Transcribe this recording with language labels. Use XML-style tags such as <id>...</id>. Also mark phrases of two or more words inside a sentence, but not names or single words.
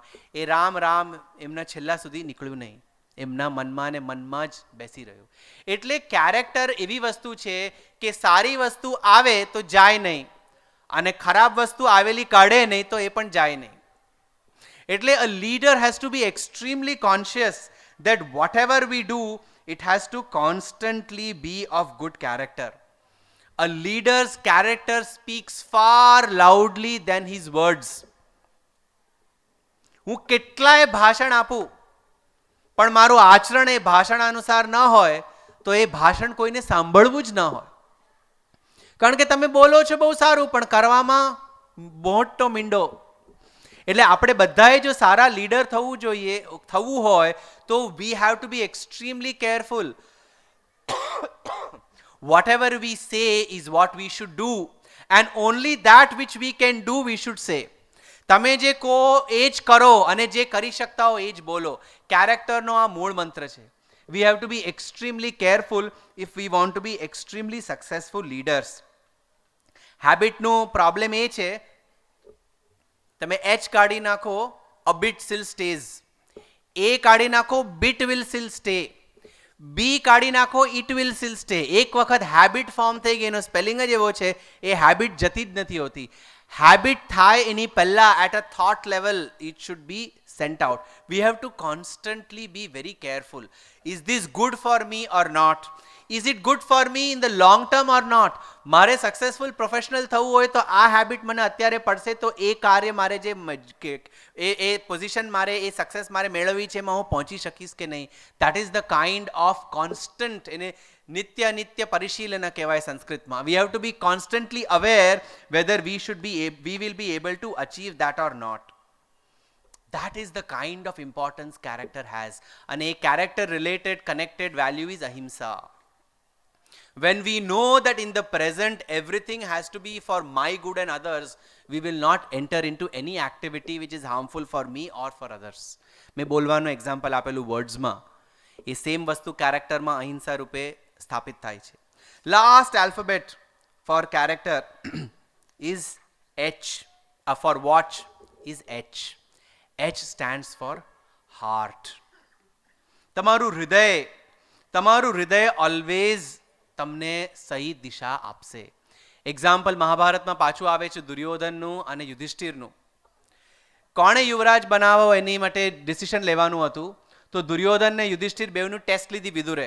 <gu>એ રામ રામ એમના છેલ્લા સુધી નીકળ્યું નહીં, એમના મનમાં ને મનમાં જ બેસી રહ્યું. એટલે કેરેક્ટર એવી વસ્તુ છે કે સારી વસ્તુ આવે તો જાય નહીં, અને ખરાબ વસ્તુ આવેલી કાઢે નહીં તો એ પણ જાય નહીં.</gu> <en>એટલે a leader has to be extremely conscious that whatever we do, it has to constantly be of good character. A leader's character speaks far loudly than his words.</en> <gu>હું કેટલાય ભાષણ આપું પણ મારું આચરણ એ ભાષણ અનુસાર ન હોય તો એ ભાષણ કોઈને સાંભળવું જ ન હોય. કારણ કે તમે બોલો છો બહુ સારું પણ કરવામાં મોટો મીંડો. એટલે આપણે બધાએ જો સારા લીડર થવું હોય તો</gu> <en>we have to be extremely careful. whatever we say is what we should do, and only that which we can do we should say.</en> <gu>તમે જે કહો એ જ કરો અને જે કરી શકતા હો એ જ બોલો. કેરેક્ટરનો આ મૂળ મંત્ર છે.</gu> <en>we have to be extremely careful if we want to be extremely successful leaders.</en> <gu>હેબિટનો પ્રોબ્લેમ એ છે, તમે એચ કાઢી નાખો,</gu> <en>a bit still stays.</en> <gu>એ કાઢી નાખો,</gu> <en>bit will still stay.</en> <gu>બી કાઢી નાખો,</gu> <en>it will still stay.</en> <gu>એક વખત</gu> <en>habit form</en> <gu>થઈ ગઈ, એનો સ્પેલિંગ જ એવો છે, એ હેબિટ જતી જ નથી હોતી.</gu> <en>હેબિટ</en> <gu>થાય એની પહેલા</gu> <en>at a thought level it should be sent out. We have to constantly be very careful. Is this good for me or not? is it good for me in the long term or not?</en> <gu>મારે</gu> <en>successful professional</en> <gu>થવું હોય તો આ હેબિટ મને અત્યારે પડશે તો એ કાર્ય મારે જે એ પોઝિશન મારે એ સક્સેસ મારે મેળવવી છે એમાં હું પહોંચી શકીશ કે નહીં.</gu> <en>that is the kind of constant,</en> <gu>એને નિત્ય નિત્ય પરિશીલન કહેવાય સંસ્કૃતમાં.</gu> <en>we have to be constantly aware whether we will be able to achieve that or not. That is the kind of importance character has. And a character related connected value is ahimsa. When we know that in the present everything has to be for my good and others, we will not enter into any activity which is harmful for me or for others.</en> <gu>મેં બોલવાનું એક્ઝામ્પલ આપેલું વર્ડ્સમાં, એ સેમ વસ્તુ કેરેક્ટરમાં અહિંસા રૂપે સ્થાપિત થાય છે.</gu> <en>last alphabet for character is H, for watch is H. H stands for heart.</en> <gu>તમારું હૃદય ઓલવેઝ તમને સહી દિશા આપશે. એક્ઝામ્પલ મહાભારતમાં પાછું આવે છે દુર્યોધનનું અને યુધિષ્ઠિરનું. કોણે યુવરાજ બનાવો એની માટે ડિસિશન લેવાનું હતું, તો દુર્યોધન ને યુધિષ્ઠિર બેવનું ટેસ્ટ લીધી વિદુરે.</gu>